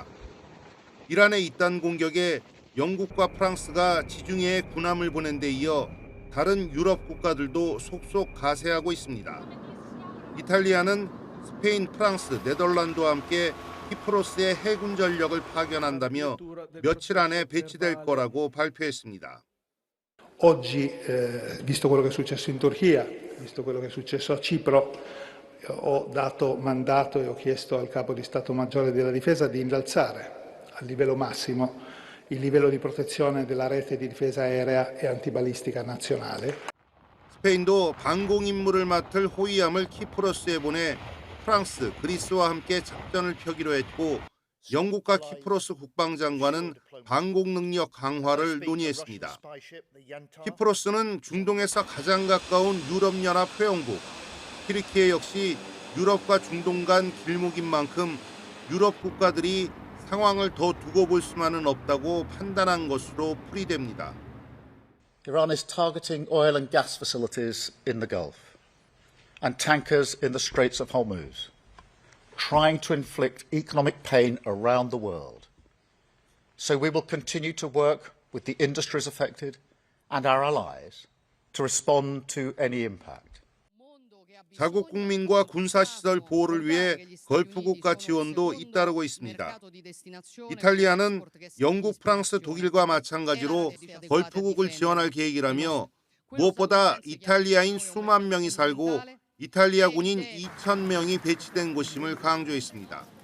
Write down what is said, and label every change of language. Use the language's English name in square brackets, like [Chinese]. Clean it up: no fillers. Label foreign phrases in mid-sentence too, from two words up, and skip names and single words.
[Korean] 이란의 이딴 공격에 영국과 프랑스가 지중해에 군함을 보낸 데 이어 다른 유럽 국가들도 속속 가세하고 있습니다. 이탈리아는 스페인, 프랑스, 네덜란드와 함께 키프로스에 해군 전력을 파견한다며 며칠 안에 배치될 거라고 발표했습니다. [Italian] Oggi, visto quello che è successo in Turchia, visto quello che è successo a Cipro, ho dato mandato e ho chiesto al Capo di Stato Maggiore della Difesa di innalzare a livello massimo il livello di protezione della rete di difesa aerea e antibalistica nazionale. [Korean] 스페인도 방공 임무를 맡을 호위함을 키프로스에 보내 프랑스, 그리스와 함께 작전을 펴기로 했고 영국과 키프로스 국방장관은 방공 능력 강화를 논의했습니다. 키프로스는 중동에서 가장 가까운 유럽연합 회원국, 튀르키예 역시 유럽과 중동 간 길목인 만큼 유럽 국가들이 상황을 더 두고 볼 수만은 없다고 판단한 것으로 풀이됩니다. [English] Iran is targeting oil and gas facilities in the Gulf and tankers in the Straits of Hormuz, trying to inflict economic pain around the world. So we will continue to work with the industries affected and our allies to respond to any impact. [Korean] 자국 국민과 군사시설 보호를 위해 걸프 국가 지원도 잇따르고 있습니다. 이탈리아는 영국, 프랑스, 독일과 마찬가지로 걸프국을 지원할 계획이라며 무엇보다 이탈리아인 수만 명이 살고 이탈리아 군인 2,000명이 배치된 곳임을 강조했습니다.